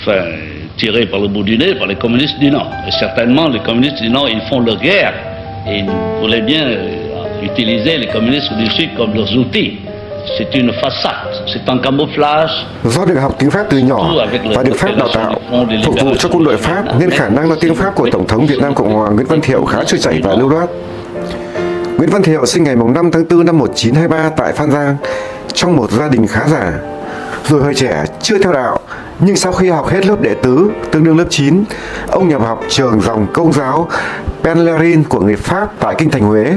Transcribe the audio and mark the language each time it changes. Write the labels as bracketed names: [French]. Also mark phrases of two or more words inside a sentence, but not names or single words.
[French] Enfin, tiré par le bout du nez par les communistes du Nord. Et certainement, les communistes du Nord, ils font leur guerre et ils voulaient bien utiliser les communistes du Sud comme leurs outils. C'est une façade, c'est un camouflage. [Vietnamese] Do được học tiếng Pháp từ nhỏ và được Pháp đào tạo phục vụ cho quân đội Pháp nên khả năng nói tiếng Pháp của Tổng thống Việt Nam Cộng hòa Nguyễn Văn Thiệu khá trôi chảy và lưu loát. Nguyễn Văn Thiệu sinh ngày 5 tháng 4 năm 1923 tại Phan Giang trong một gia đình khá giả. Rồi hồi trẻ chưa theo đạo, nhưng sau khi học hết lớp đệ tứ, tương đương lớp 9, ông nhập học trường dòng Công giáo Penlerin của người Pháp tại Kinh Thành Huế.